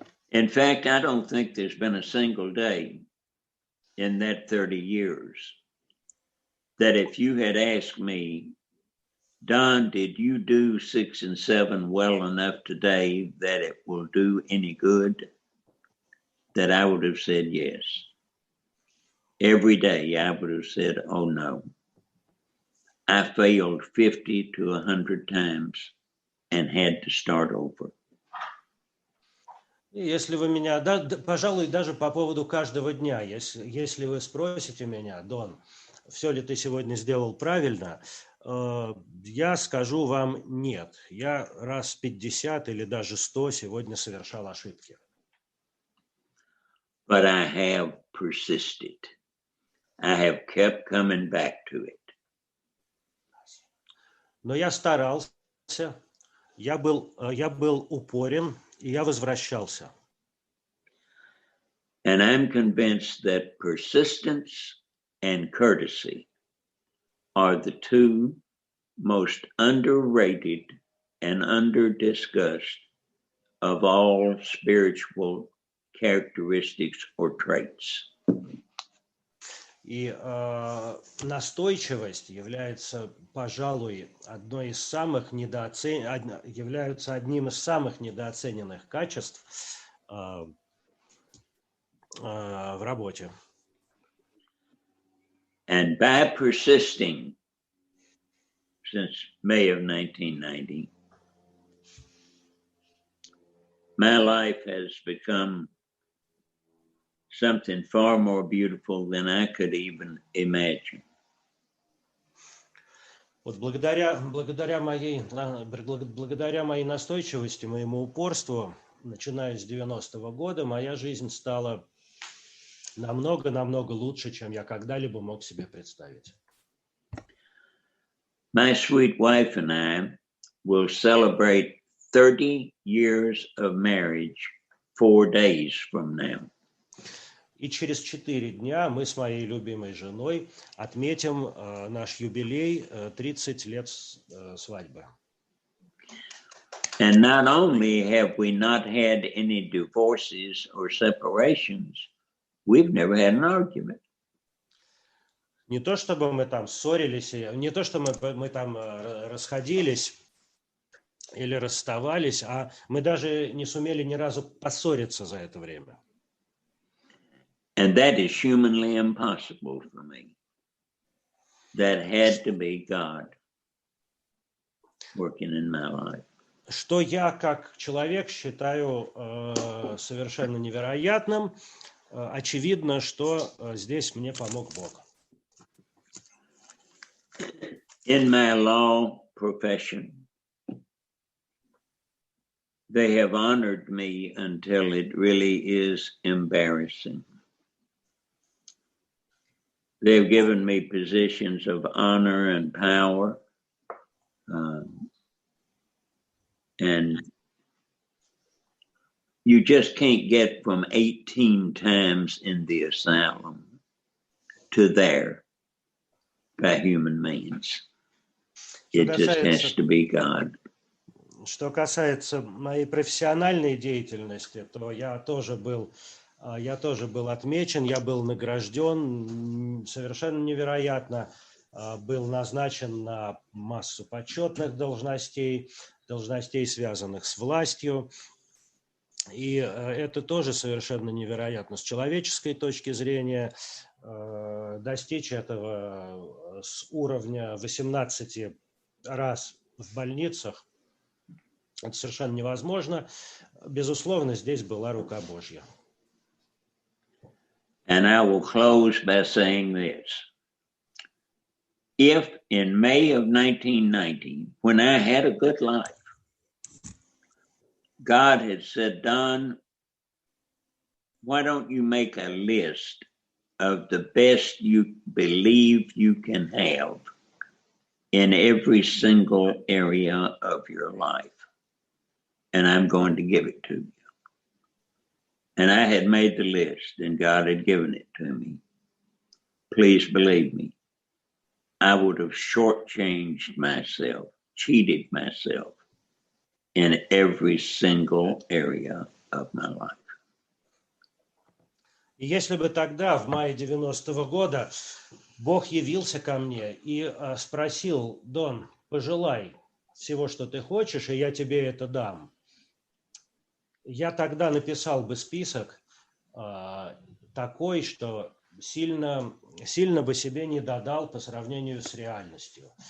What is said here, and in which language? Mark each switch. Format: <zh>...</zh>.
<en>In fact, I don't think there's been a single day in that 30 years that if you had asked me, Don, did you do 6 and 7 well enough today that it will do any good? That I would have said yes. Every day I would have said, oh no. I failed 50 to 100 times and had to start over.</en> <ru>Если вы меня, пожалуй, даже по поводу каждого дня, если вы спросите меня, Дон, все ли ты сегодня сделал правильно, я скажу вам нет. Я раз 50 или даже 100 сегодня совершал ошибки.</ru> <en>But I have persisted. I have kept coming back to it.</en> <ru>Но я старался, я был упорен, и я возвращался.</ru> <en>And I'm convinced that persistence and courtesy are the two most underrated and under-discussed of all spiritual characteristics or traits.</en> <ru>И настойчивость является, пожалуй, одним из самых недооцененных качеств в работе.</ru> <en>And by persisting since May of 1990, my life has become something far more beautiful than I could even imagine.</en> <ru>Вот благодаря моей настойчивости, моему упорству, начиная с 90-го года, моя жизнь стала намного лучше, чем я когда-либо мог себе представить.</ru> <en>My sweet wife and I will celebrate 30 years of marriage 4 days from now.</en> <ru>И через 4 дня мы с моей любимой женой отметим наш юбилей 30 лет свадьбы.</ru> <en>And not only have we not had any divorces or separations, we've never had an argument.</en> <ru>Не то чтобы мы там ссорились, не то что мы там расходились или расставались, а мы даже не сумели ни разу поссориться за это время.</ru> <en>And that is humanly impossible for me. That had to be God working in my life.</en> <ru>Что я как человек считаю совершенно невероятным. Очевидно, что здесь мне помог Бог.</ru> <en>In my law profession, they have honored me until it really is embarrassing. They've given me positions of honor and power, and you just can't get from 18 times in the asylum to there by human means. It just has to be God.</en> <ru>Что касается моей профессиональной деятельности, то я тоже был отмечен, я был награжден совершенно невероятно, был назначен на массу почетных должностей, связанных с властью. И это тоже совершенно невероятно. С человеческой точки зрения достичь этого с уровня 18 раз в больницах это совершенно невозможно. Безусловно, здесь была рука Божья.</ru> <en>And I will close by saying this. If in May of 1990, when I had a good life, God had said, Don, why don't you make a list of the best you believe you can have in every single area of your life, and I'm going to give it to you. And I had made the list, and God had given it to me. Please believe me, I would have shortchanged myself, cheated myself in every single area of my life.</en> <ru>И если бы тогда, в мае 90-го года, Бог явился ко мне и спросил: Дон, пожелай всего, что ты хочешь, и я тебе это дам. Я тогда написал бы список такой, что сильно бы себе не додал по сравнению с реальностью.</ru>